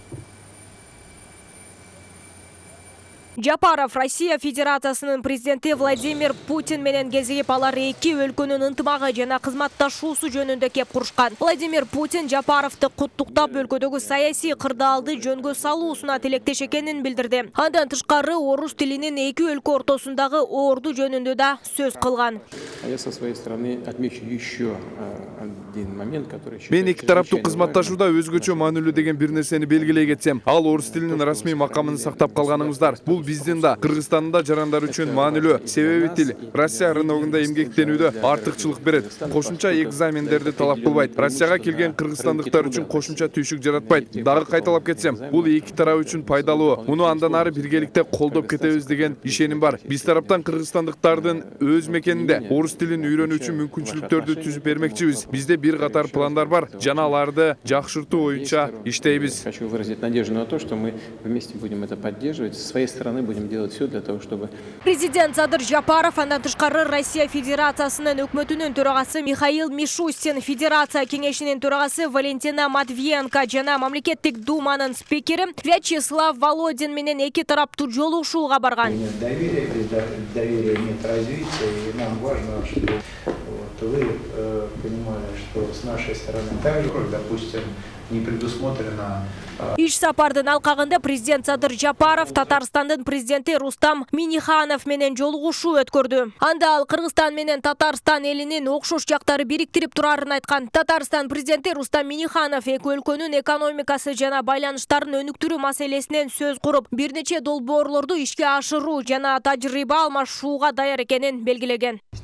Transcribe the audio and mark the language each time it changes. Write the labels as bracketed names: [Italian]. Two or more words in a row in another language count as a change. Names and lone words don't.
[Kyrgyz] Жапаров Россия Федерациясынын президенти Владимир Путин менен кезигип, алар эки өлкөнүн ынтымагы жана кызматташуусу жөнүндө кеп курушкан. Владимир Путин Жапаровду куттуктап, өлкөдөгү саясий кырдаалды жөнгө салуусуна тилектеш экенин билдирди. Андан тышкары орус тилинин эки өлкө ортосундагы орду жөнүндө да сөз кылган. [Russian] Я со своей стороны отмечу еще один момент, который... [Kyrgyz] Мен эки тараптуу кызматташууда өзгөчө маанилүү деген бир нерсени белгилей кетсем, ал орус тилинин расмий макамын сактап калганыңыздар. Бул биздин да, Кыргызстандын да жарандар үчүн маанилүү. Себеби тил Россия рыногунда эмгектенүүдө артыкчылык берет. Кошумча экзамендерди талап кылбайт. Россияга келген кыргызстандыктар үчүн кошумча түйшүк жаратпайт. Дагы кайталап кетсем, бул эки тарап үчүн пайдалуу. Муну андан ары биргеликте колдоп кетебиз деген ишеним бар. Биз тараптан кыргызстандыктардын өз мекенинде орус тилин үйрөнүү үчүн мүмкүнчүлүктөрдү түзүп бермекчибиз. Бизде бир катар пландар бар, жана аларды жакшыртуу боюнча иштейбиз. [Russian] Хочу выразить надежду на то, что мы вместе будем это поддерживать. С своей стороны будем делать все для того, чтобы... [Kyrgyz] Президент Садыр Жапаров, андан тышкары Россия Федерациясынын өкмөтүнүн төрагасы Михаил Мишустин, Федерация кеңешинин төрагасы Валентина Матвиенко жана мамлекеттик думанын спикери Вячеслав Володин менен эки тараптуу жолугушууга барган. [Russian] Доверие, без доверия нет развития, и нам важно, чтобы вы понимали, что с нашей стороны также, допустим, не предусмотрено. [Kyrgyz] Иш сапардын алкагында президент Садыр Жапаров Татарстандын президенти Рустам Миниханов менен жолугушуу өткөрдү. Анда ал Кыргызстан менен Татарстан элинин окшош жактары бириктирип турарын айткан. Татарстан президенти Рустам Миниханов эки өлкөнүн экономикасы жана байланыштарын өнүктүрүү маселесинен сөз куруп, бир нече долбоорлорду ишке ашыруу жана тажрыйба алмашууга даяр экенин белгилеген.